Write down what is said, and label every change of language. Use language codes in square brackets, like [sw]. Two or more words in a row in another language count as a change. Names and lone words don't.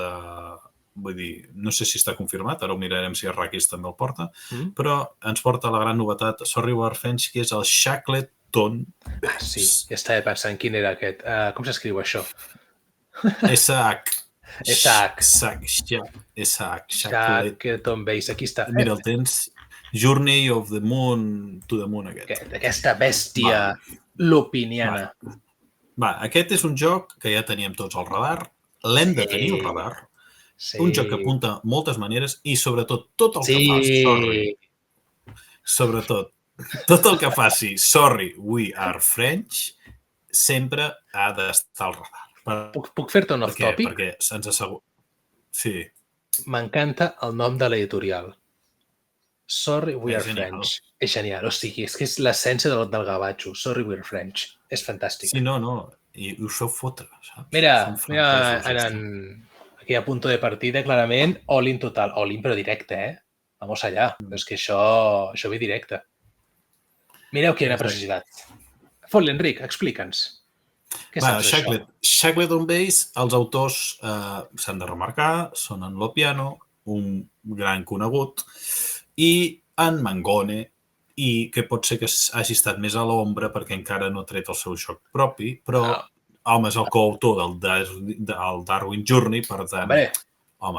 [ca] Vull dir, no sé si està confirmat, ara ho mirarem si Arrakis també el porta, però ens porta la gran novetat Sorry We Are French, que és el Shacklet Button. Sí, ja estava pensant quin era aquest. Com s'escriu això? Shackleton Base, aquí està. Mira, el tens Journey of the Moon to the Moon, aquest. Aquesta bèstia lupiniana. Va, aquest és un joc que ja teníem tots al radar, l'hem de tenir al radar, un joc que apunta moltes maneres i sobretot tot el que faci Sorry, We Are French, sempre ha d'estar al radar. Puc fer-te un off-topic? Perquè se'ns assegura... Sí. M'encanta el nom de l'editorial. Sorry, We Are French. És genial. O sigui, és que és l'essència del gavatxo. Sorry, We Are French. És fantàstic. Sí, no. I us feu fotre, saps? Mira, aquí [es] a punto de partida, [ca] clarament, [en] all-in total. All-in, [ca] però directe, [es] Vamos allá. [ca] És que això ve directe. Mireu quina preciositat. Fot-li, Enric, explica'ns. Què saps d'això? Shackleton Base, els autors s'han de remarcar, són en Lopiano, un gran conegut, i en Mangone, i que pot ser que hagi estat més a l'ombra perquè encara no ha tret el seu joc propi, però, home, és el coautor del Darwin Journey, per tant, home...